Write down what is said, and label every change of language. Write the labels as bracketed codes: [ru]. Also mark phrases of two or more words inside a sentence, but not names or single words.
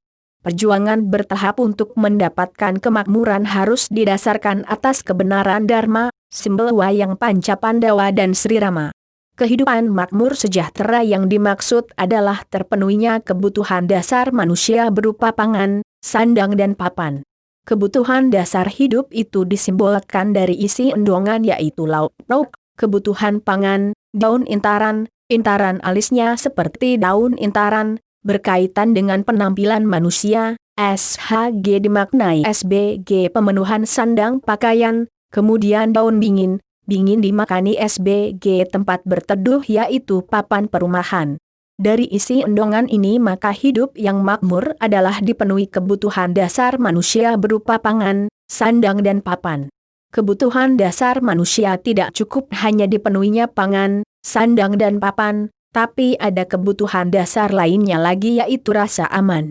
[id] Perjuangan bertahap untuk mendapatkan kemakmuran harus didasarkan atas kebenaran Dharma, simbol wayang Panca Pandawa dan Sri Rama. Kehidupan makmur sejahtera yang dimaksud adalah terpenuhinya kebutuhan dasar manusia berupa pangan, sandang dan papan. Kebutuhan dasar hidup itu disimbolkan dari isi endongan yaitu lauk pauk, kebutuhan pangan, daun intaran, intaran alisnya seperti daun intaran, berkaitan dengan penampilan manusia, SHG dimaknai SBG pemenuhan sandang pakaian, kemudian daun bingin, bingin dimaknai SBG tempat berteduh yaitu papan perumahan. Dari isi endongan ini maka hidup yang makmur adalah dipenuhi kebutuhan dasar manusia berupa pangan, sandang dan papan. Kebutuhan dasar manusia tidak cukup hanya dipenuhinya pangan, sandang dan papan, tapi ada kebutuhan dasar lainnya lagi yaitu rasa aman.